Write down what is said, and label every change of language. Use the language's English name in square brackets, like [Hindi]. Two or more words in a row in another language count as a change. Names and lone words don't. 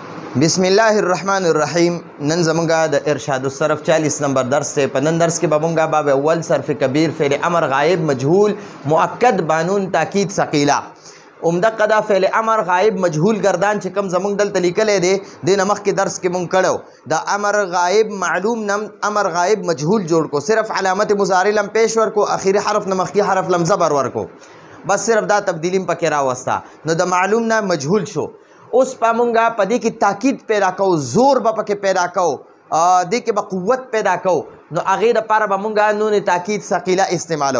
[Arabic] بسم الله الرحمن الرحیم. [Pashto] نن زمونږه د ارشاد الصرف 40 نمبر درس دی. په نن درس کې به مونږه باب اول صرف کبیر فعل امر غایب مجهول مؤکد بانون تاکید ثقیله عمده قدا فعل امر غایب مجهول گردان چې کوم زمونږ دلته لیکلی دی د نه مخکې درس کې مونږ کړو د امر غایب معلوم نم امر غایب مجهول جوړ کو صرف علامت مضارع لم پیش ورکو اخیری حرف نه مخکې حرف لم زبر ورکو بس صرف دا تبدیلیم پکې راوسته نو د معلوم نه مجهول شو. اوس په مونږه په دې کې تاکید پیدا کوو زور به پکې پیدا کوو دې کې به قوت پیدا کوو نو هغې دپاره به مونږه نون تاکید ثقیله استعمالو.